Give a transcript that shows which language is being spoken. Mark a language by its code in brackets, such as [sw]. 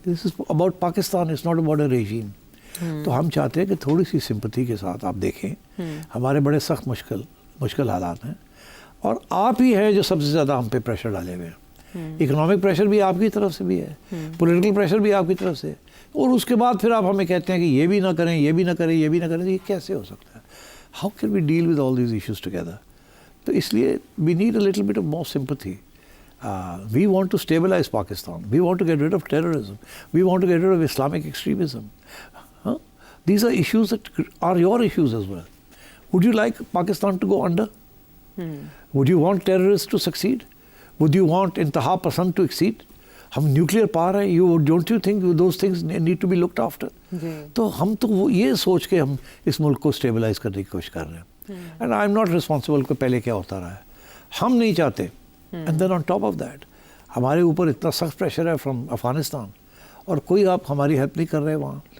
[en] This is about Pakistan, it's not about a regime. [ur] تو ہم چاہتے ہیں کہ تھوڑی سی سمپتھی کے ساتھ آپ دیکھیں, ہمارے بڑے سخت مشکل حالات ہیں اور آپ ہی ہیں جو سب سے زیادہ ہم پہ پریشر ڈالے ہوئے ہیں. اکنامک پریشر بھی آپ کی طرف سے بھی ہے, پولیٹیکل پریشر بھی آپ کی طرف سے ہے, اور اس کے بعد پھر آپ ہمیں کہتے ہیں کہ یہ بھی نہ کریں, یہ بھی نہ کریں, یہ بھی نہ کریں. یہ کیسے ہو سکتا ہے؟ [en] How can we deal with all these issues together? [ur] تو اس لیے [en] We need a little bit of more sympathy. We want to stabilize Pakistan. We want to get rid of terrorism. We want to get rid of Islamic extremism. These are issues that are your issues as well. Would you like Pakistan to go under? Would you want terrorists to succeed? Would you want Intaha Pasand to exceed? [ur] ہم nuclear power ہیں. [en] Don't you think those things need to be looked after? [ur] تو ہم تو یہ سوچ کے ہم اس ملک کو اسٹیبلائز کرنے کی کوشش کر رہے ہیں. [en] and I am not responsible [ur] کہ پہلے کیا ہوتا رہا ہے. ہم نہیں چاہتے. [en] and then on top of that [ur] ہمارے اوپر اتنا سخت پریشر ہے فرام افغانستان اور کوئی آپ ہماری ہیلپ نہیں کر رہے وہاں.